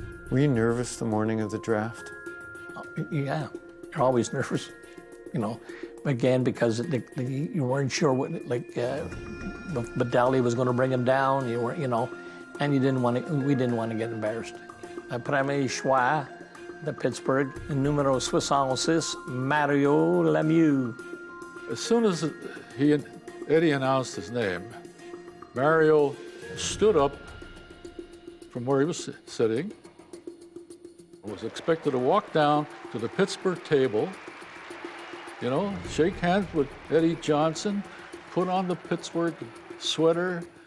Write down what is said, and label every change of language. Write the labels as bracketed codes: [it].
[en] Were you nervous the morning of the draft? Yeah, you're always nervous, you know. Again, because you weren't sure what, Badali was going to bring him down. You weren't, you know, and we didn't want to get embarrassed. [fr] Premier choix de Pittsburgh, numéro 66, Mario Lemieux. [en] As soon as Eddie announced his name, Mario stood up from where he was sitting and was expected to walk down to the Pittsburgh table, you know, shake hands with Eddie Johnson, put on the Pittsburgh sweater.